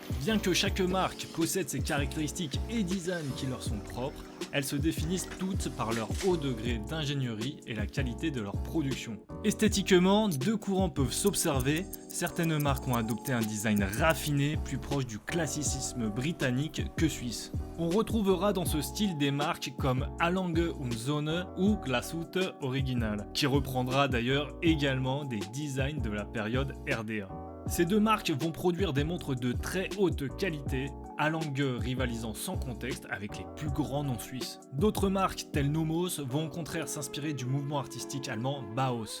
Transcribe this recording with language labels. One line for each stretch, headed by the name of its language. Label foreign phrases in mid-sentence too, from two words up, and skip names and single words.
French: Bien que chaque marque possède ses caractéristiques et designs qui leur sont propres, elles se définissent toutes par leur haut degré d'ingénierie et la qualité de leur production. Esthétiquement, deux courants peuvent s'observer. Certaines marques ont adopté un design raffiné, plus proche du classicisme britannique que suisse. On retrouvera dans ce style des marques comme A. Lange und Söhne ou Glashütte Original, qui reprendra d'ailleurs également des designs de la période RDA. Ces deux marques vont produire des montres de très haute qualité, A. Lange rivalisant sans contexte avec les plus grands noms suisses. D'autres marques telles Nomos vont au contraire s'inspirer du mouvement artistique allemand Bauhaus.